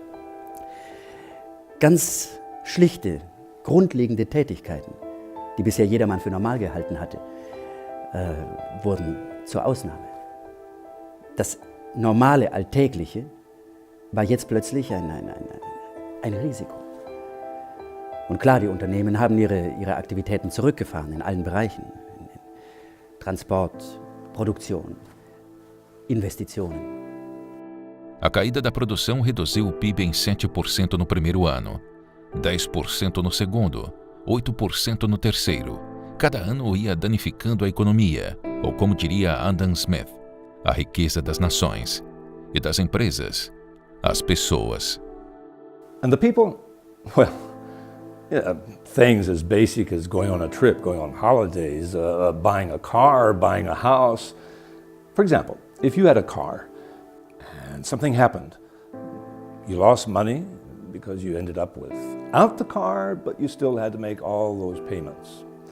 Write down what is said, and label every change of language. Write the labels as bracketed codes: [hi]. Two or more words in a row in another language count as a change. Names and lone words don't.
[de] Ganz schlichte, grundlegende Tätigkeiten, die bisher jedermann für normal gehalten hatte, wurden zur Ausnahme. Das normale, Alltägliche war jetzt plötzlich ein Risiko. Und klar, die Unternehmen haben ihre Aktivitäten zurückgefahren in allen Bereichen. In Transport, [pt] Produção, investitionen. A caída da produção reduziu o PIB em 7% no primeiro ano, 10% no segundo, 8% no terceiro. Cada ano ia danificando a economia, ou como diria Adam Smith, a riqueza das nações e das empresas, as pessoas. [en] And the people, well, yeah, things as basic as going on a trip, going on holidays, buying a car, buying a house. For example, if you had a car and something happened, you lost money because you ended up without the car, but you still had to make all those payments.